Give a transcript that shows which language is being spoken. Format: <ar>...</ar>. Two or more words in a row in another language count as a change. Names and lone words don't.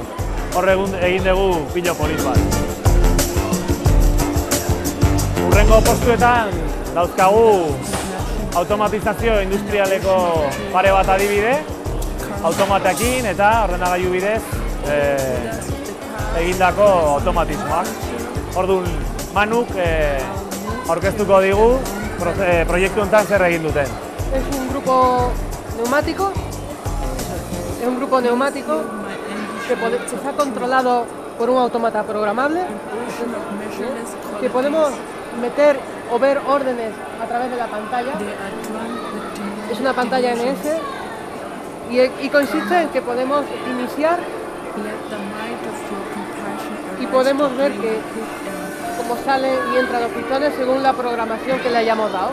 <eu>Horre egin dugu pilo polit bat. Hurrengo postuetan dauzkagu automatizazio industrialeko pare bat adibide, automatekin eta ordenagailu bidez egindako automatismoak. Orduan, Manuk aurkeztuko digu proiektu honetan zer egin duten.</eu> <es>Es un grupo neumático. Es un grupo neumático que está controlado por un autómata programable, que podemos meter o ver órdenes a través de la pantalla. Es una pantalla NS y consiste en que podemos iniciar y podemos ver cómo salen y entran los pistones según la programación que le hayamos dado.</es>